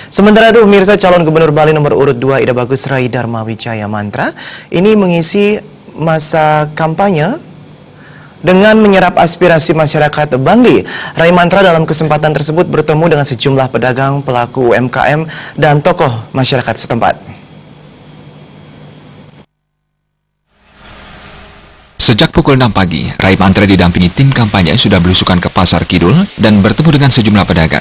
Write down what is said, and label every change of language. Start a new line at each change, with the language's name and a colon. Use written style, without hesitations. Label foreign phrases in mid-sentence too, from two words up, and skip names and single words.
Indonesian: Sementara itu, pemirsa, calon gubernur Bali nomor urut 2 Ida Bagus Rai Dharma Wijaya Mantra ini mengisi masa kampanye dengan menyerap aspirasi masyarakat Bangli. Rai Mantra dalam kesempatan tersebut bertemu dengan sejumlah pedagang, pelaku UMKM, dan tokoh masyarakat setempat. Sejak pukul 6 pagi, Rai Mantra didampingi tim kampanye sudah belusukan ke Pasar Kidul dan bertemu dengan sejumlah pedagang.